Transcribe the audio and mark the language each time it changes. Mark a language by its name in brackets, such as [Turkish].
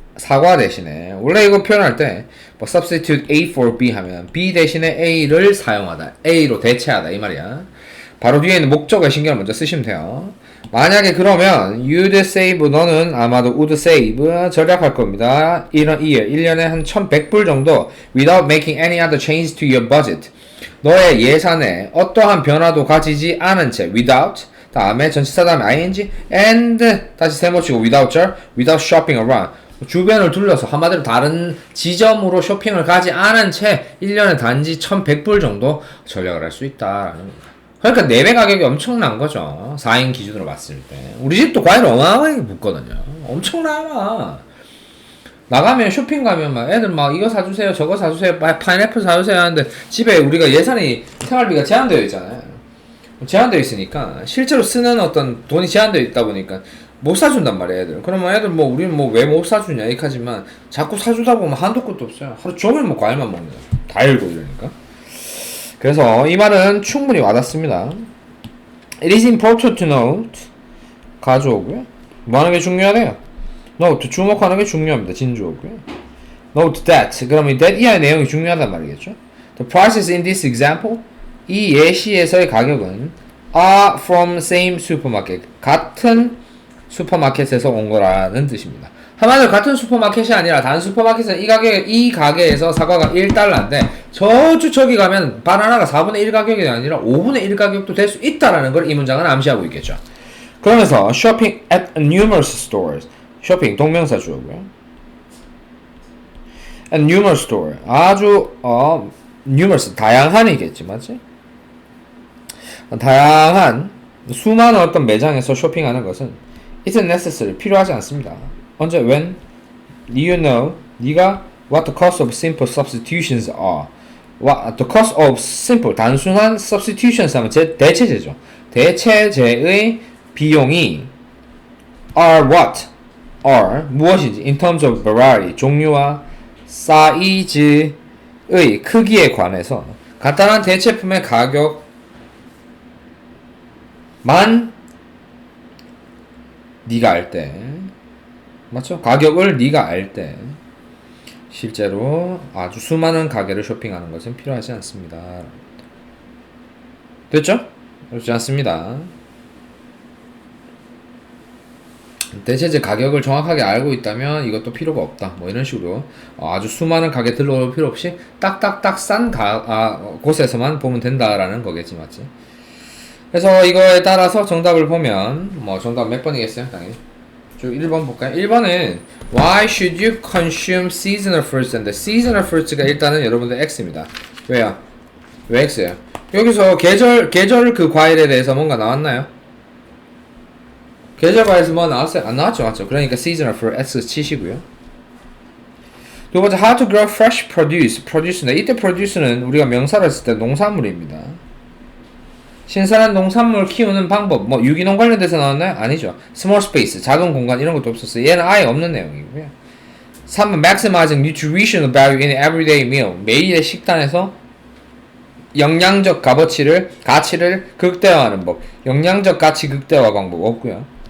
[Korean] 사과 대신에 원래 이거 표현할 때 뭐 [English] substitute A for B [Korean] 하면 B 대신에 A를 사용하다, A로 대체하다 이 말이야. 바로 뒤에 있는 목적어 신경을 먼저 쓰시면 돼요. 만약에 그러면 [English] you'd save, [Korean] 너는 아마도 [English] would save, [Korean] 절약할 겁니다. [English] 이런 year, [Korean] 1년에 한 1100불 정도 [English] without making any other change to your budget. [Korean] 너의 예산에 어떠한 변화도 가지지 않은 채 without, 다음에 전치사 다음에 ing, and 다시 세모치고 [English] without shopping around. [Korean] 주변을 둘러서 한마디로 다른 지점으로 쇼핑을 가지 않은 채 1년에 단지 1100불 정도 절약을 할 수 있다라는 겁니다. 그러니까 4배 가격이 엄청난 거죠. 4인 기준으로 봤을 때. 우리 집도 과일 어마어마하게 붙거든요. 엄청나. 나가면 쇼핑 가면 막 애들 막 이거 사주세요 저거 사주세요 파인애플 사주세요 하는데 집에 우리가 예산이 생활비가 제한되어 있잖아요. 제한되어 있으니까 실제로 쓰는 어떤 돈이 제한되어 있다 보니까 못 사준단 말이야 애들. 그러면 애들 뭐 우리는 뭐 왜 못 사주냐 이렇게하지만 자꾸 사주다 보면 한도 끝도 없어요. 하루 종일 뭐 과일만 먹는 거야. 다 읽고 이러니까. 그래서 이 말은 충분히 와닿습니다. [English] It is important to note, [Korean] 가져오고요. 뭐 하는 게 중요하대요? Note, 주목하는 게 중요합니다. 진주어고요. [English] Note that, [Korean] 그러면 이 that 이하의 내용이 중요하단 말이겠죠. [English] The prices in this example, [Korean] 이 예시에서의 가격은 [English] are from same supermarket, [Korean] 같은 슈퍼마켓에서 온 거라는 뜻입니다. 한마디로 같은 슈퍼마켓이 아니라 다른 슈퍼마켓은 이 가게에서 사과가 1달러인데 저기 가면 바나나가 4분의 1 가격이 아니라 5분의 1 가격도 될 수 있다라는 걸 이 문장은 암시하고 있겠죠. [English] 그러면서 shopping at numerous stores, [Korean] 쇼핑 동명사 주어고요. [English] at numerous store, [Korean] 아주 [English] numerous [Korean] 다양한이겠지 맞지? 다양한 수많은 어떤 매장에서 쇼핑하는 것은 [English] isn't necessary, [Korean] 필요하지 않습니다. 언제? [English] when? you know, [Korean] 네가 [English] what the cost of simple substitutions are. what the cost of simple, [Korean] 단순한 [English] substitutions [Korean] 하면 대체제죠. 대체제의 비용이 are what? are 무엇인지 [English] in terms of variety, [Korean] 종류와 사이즈의 크기에 관해서 간단한 대체품의 가격만 네가 알 때, 맞죠? 가격을 네가 알 때 실제로 아주 수많은 가게를 쇼핑하는 것은 필요하지 않습니다. 됐죠? 그렇지 않습니다. 대체제 가격을 정확하게 알고 있다면 이것도 필요가 없다. 뭐 이런 식으로 아주 수많은 가게 들러올 필요 없이 딱딱딱 싼 곳에서만 보면 된다라는 거겠지, 맞지? 그래서 이거에 따라서 정답을 보면 뭐 정답 몇 번이겠어요? 당연히 쭉 1번 볼까요? [English] 1번은 Why should you consume seasonal fruits? and seasonal fruits [Korean] 가 일단은 여러분들 X입니다. 왜요? 왜 X예요? 여기서 계절 그 과일에 대해서 뭔가 나왔나요? 계절 과일에서 뭐 나왔어요? 안 나왔죠, 맞죠? 그러니까 [English] seasonal fruit X [Korean] 치시고요. 두 번째 [English] How to grow fresh produce. [Korean] produce인데 이때 produce는 우리가 명사를 쓸 때 농산물입니다. 신선한 농산물 키우는 방법, 뭐 유기농 관련돼서 나왔나요? 아니죠. [English] small space, [Korean] 작은 공간 이런 것도 없었어요. 얘는 아예 없는 내용이고요. 3번 [English] maximizing nutritional value in everyday meal, [Korean] 매일의 식단에서 영양적 가치를 극대화하는 법, 영양적 가치 극대화 방법 없고요.